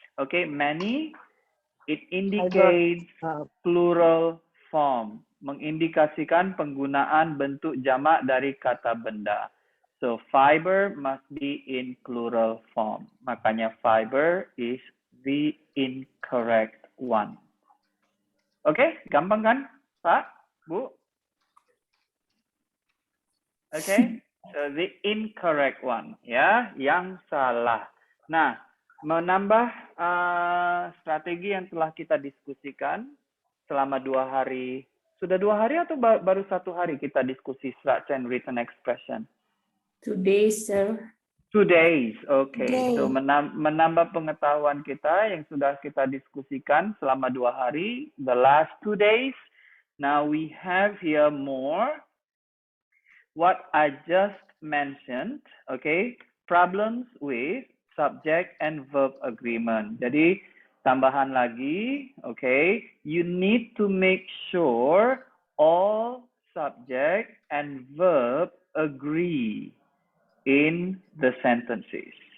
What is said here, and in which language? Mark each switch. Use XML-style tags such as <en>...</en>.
<en>Okay, many, it indicates plural form.</en> <id>Mengindikasikan penggunaan bentuk jamak dari kata benda.</id> <en>So, fiber must be in plural form.</en> <id>Makanya</id> <en>fiber is the incorrect one.</en> <id>Oke, gampang kan, Pak, Bu?</id> <en>Oke, so the incorrect one,</en> <id>ya, yang salah. Nah, menambah strategi yang telah kita diskusikan selama 2 hari. Sudah 2 hari atau baru 1 hari kita diskusi structure and written expression?</id> <en>2 days, sir. 2 days, okay.</en> <id>So menambah pengetahuan kita yang sudah kita diskusikan selama 2 hari,</id> <en>the last 2 days. Now we have here more. What I just mentioned, okay, problems with subject and verb agreement.</en> <id>Jadi tambahan lagi,</id> <en>okay, you need to make sure all subject and verb agree in the sentences.</en>